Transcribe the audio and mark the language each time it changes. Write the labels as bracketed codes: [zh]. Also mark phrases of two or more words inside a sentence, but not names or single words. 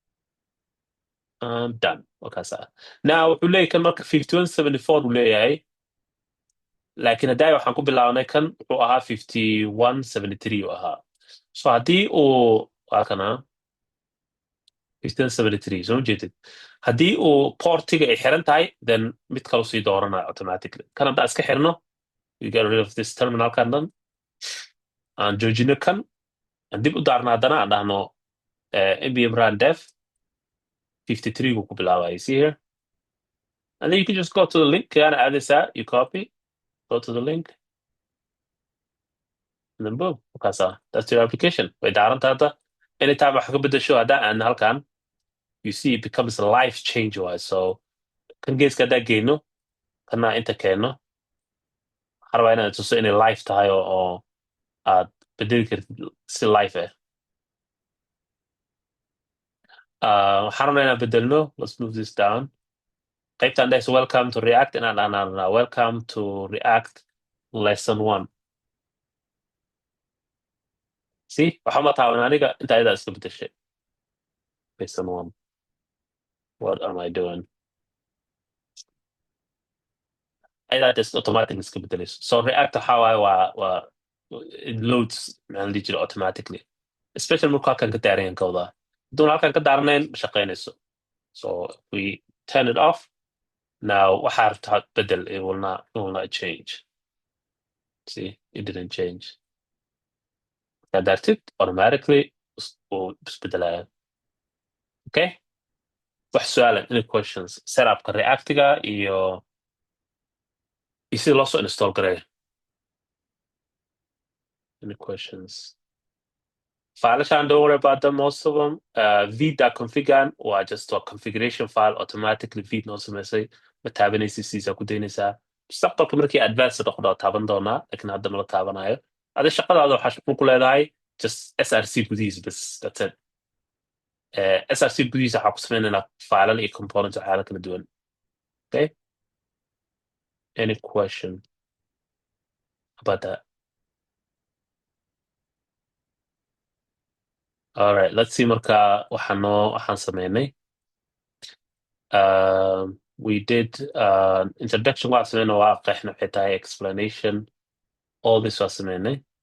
[so] done wakaasa now wuxuu leeyahay kan marka 5174 uu leeyahay laakiin haddaay waxaan ku bilaabnay kan wuxuu ahaa 5173 uu ahaa so haddii uu waa kana 5173 soo jeedid haddii uu portiga ay xiran tahay then mid kale sii dooranaya automatically kan haddaa iska xirno [en] you get rid of this [so] terminalkan dhan aan joojino kan aan dib u daarna haddana aan dhahno [en] npm run dev [so] 53 uu ku bilaabaya [en] see here and then you can just go to the link [so] kana aadaysaa [en] you copy go to the link and then boom [so] wakaasa [en] that's your application [so] way daaranta hadda anytime wax ka bedesho haddaa aan halkan [en] you see it becomes a life change wise [so] so kan geeska haddaa geyno kana inta keenno waxaa rabaa inaad tuso inay life tahay oo aad bedeli kartid si life waxaan rabnaa inaan bedelno [en] let's move this down [so] qaybtan dhehaysa [en] welcome to react [so] inaan dhahnaa [en] welcome to react lesson 1 [so] see waxaa ma taaban aniga inta ayadaa iska bedeshay [en] lesson 1 what am I doing [so] ayadaa just automatic iska bedelayso so react waxaa waaye waa [en] it loads [so] maxaa la dhihi jira automatically especially markuu halkan ka daaran yahan kawdaa haduuna halkan ka daaranayn ma shaqaynayso [en] so we turn it off now [so] waxaa rabtaa bedel [en] it will not change see it didn't change [so] markaa daartid automatically uu isbedelaya okay wax su-aalan [en] any questions [so] setupka reactiga iyo sida loo soo install gareeyo [en] any questions Filesan, don't worry about them, most of them. [so] v.config waa [en] just a configuration file [so] automatically v noo samaysay ma taabanaysa siisa ku daynaysaa mustaqbalka markii advance noqdo taaban doonaa laakiin hadda mala taabanayo adi shaqadaada waxaa shaqo ku leedahay just src gudihiisa bas [en] that's it [so] src gudihiisa waxaa ku sameynaynaa filean iyo components waxyaala kala duwan okay [en] any question about that all right let's see [so] marka waxaan sameynay [en] we did introduction [so] waa sameynay waa qeexna waxay tahay explanation [en] all this [so] waa sameynay